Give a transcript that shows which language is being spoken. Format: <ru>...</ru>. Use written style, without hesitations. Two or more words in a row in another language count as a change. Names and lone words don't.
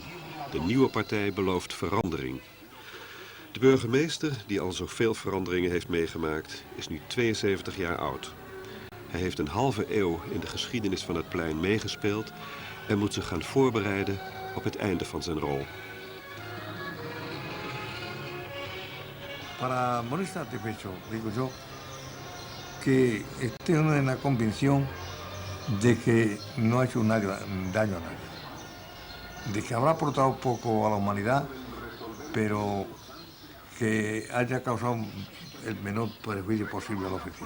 <nl>De nieuwe partij belooft verandering. De burgemeester, die al zoveel veranderingen heeft meegemaakt, is nu 72 jaar oud. Hij heeft een halve eeuw in de geschiedenis van het plein meegespeeld en moet zich gaan voorbereiden op het einde van zijn rol.</nl> <es>Para morir satisfecho, digo yo, que tengo una convicción de que no ha hecho daño a nadie, de que habrá aportado poco a la humanidad, pero que haya causado el menor perjuicio posible a la oficina.</es>